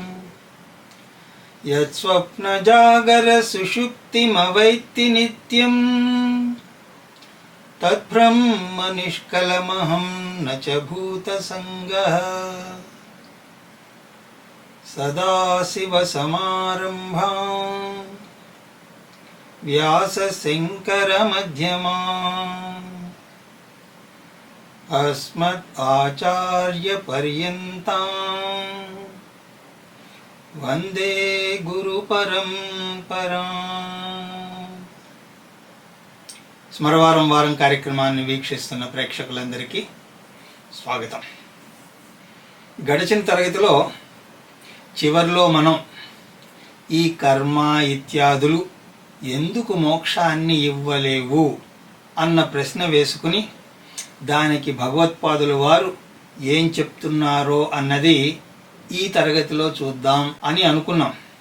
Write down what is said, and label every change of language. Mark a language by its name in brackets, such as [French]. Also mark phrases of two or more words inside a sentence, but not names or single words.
[Sanskrit] यत्स्वप्नजागरसुषुप्तिमवैत्ति नित्यं तद्ब्रह्म निष्कलमहं न च भूतसङ्गः सदाशिवसमारम्भाम् व्यासशङ्करमध्यमाम् अस्मदाचार्यपर्यन्ताम् వందే గురు పరంపరా. [Telugu] స్మరవారం వారం కార్యక్రమాన్ని వీక్షిస్తున్న ప్రేక్షకులందరికీ స్వాగతం. గడిచిన తరగతిలో చివరిలో మనం ఈ కర్మ ఇత్యాదులు ఎందుకు మోక్షాన్ని ఇవ్వలేవు అన్న ప్రశ్న వేసుకుని దానికి భగవత్పాదుల వారు ఏం చెప్తున్నారో అన్నది ఈ తరగతిలో చూద్దాం అని అనుకున్నాం.